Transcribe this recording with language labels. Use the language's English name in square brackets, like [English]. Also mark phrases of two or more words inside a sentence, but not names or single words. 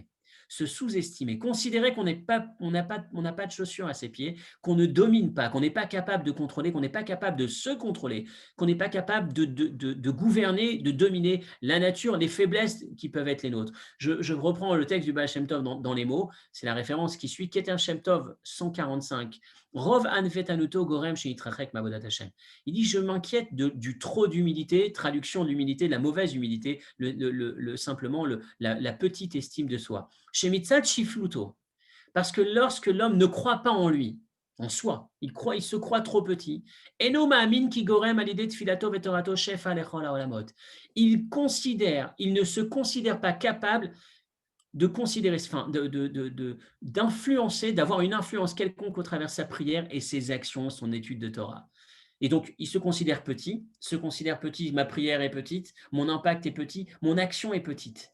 [French] Se sous-estimer, considérer qu'on n'a pas de chaussures à ses pieds, qu'on ne domine pas, qu'on n'est pas capable de contrôler, qu'on n'est pas capable de se contrôler, qu'on n'est pas capable de gouverner, de dominer la nature, les faiblesses qui peuvent être les nôtres. Je reprends le texte du Baal Shem Tov dans les mots, c'est la référence qui suit, [Hebrew] Keter Shem Tov 145, רוב ענוותנותו גורם שיתרחק מעבודת השם. [French] Il dit, je m'inquiète du trop d'humilité, traduction de l'humilité, la mauvaise humilité, simplement la petite estime de soi. [Hebrew] שמצד שפלותו, [French] parce que lorsque l'homme ne croit pas en lui, en soi, il se croit trop petit. [Hebrew] אינו מאמין כי גורם על ידי תפילתו ותורתו שפע לכל העולמות. [French] Il ne se considère pas capable de considérer, d'influencer, d'avoir une influence quelconque au travers de sa prière et ses actions, son étude de Torah. Et donc, il se considère petit, ma prière est petite, mon impact est petit, mon action est petite.